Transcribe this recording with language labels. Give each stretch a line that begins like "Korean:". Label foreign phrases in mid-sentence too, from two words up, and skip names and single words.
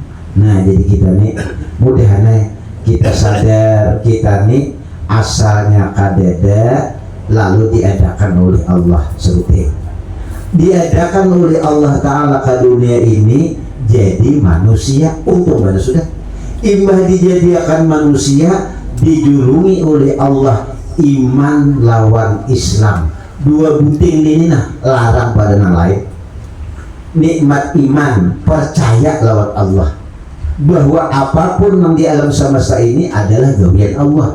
Banjar: Nah jadi kita nih mudahannya kita sadar kita nih asalnya kadeda lalu diadakan oleh Allah seperti diadakan oleh Allah Ta'ala ke dunia ini jadi manusia untuk mana sudah imbah dijadikan manusia dijulungi oleh Allah iman lawan Islam dua buting ini nah larang pada yang lain. Nikmat iman percaya lawan Allah bahwa apapun yang di alam semesta ini adalah gawian Allah.